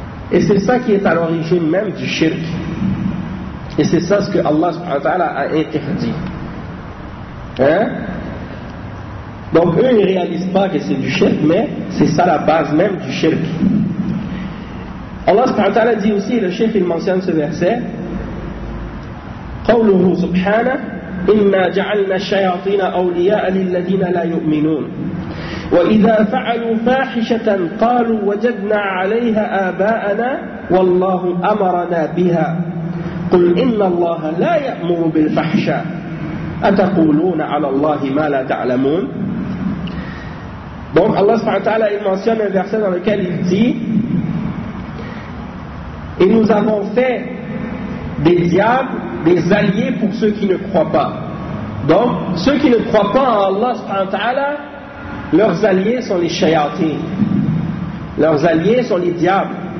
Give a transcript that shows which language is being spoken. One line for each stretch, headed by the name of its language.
French: Et c'est ça qui est à l'origine même du shirk. Et c'est ça ce que Allah subhanahu wa ta'ala a interdit. Donc eux ils ne réalisent pas que c'est du shirk, mais c'est ça la base même du shirk. Allah subhanahu wa ta'ala dit aussi, le shirk il mentionne ce verset,
Arabic: قوله سبحانه إنا جعلنا الشياطين أولياء للذين لا يؤمنون وإذا فعلوا فاحشة قالوا وجدنا عليها آباءنا والله أمرنا بها قل إن الله لا يأمر بالفحشاء أتقولون على الله ما لا تعلمون.
French: Donc Allah subhanahu wa ta'ala il mentionne un verset dans lequel il dit et nous avons fait des diables des alliés pour ceux qui ne croient pas. Donc ceux qui ne croient pas en Allah subhanahu wa ta'ala, leurs alliés sont les shayatin, leurs alliés sont les diables.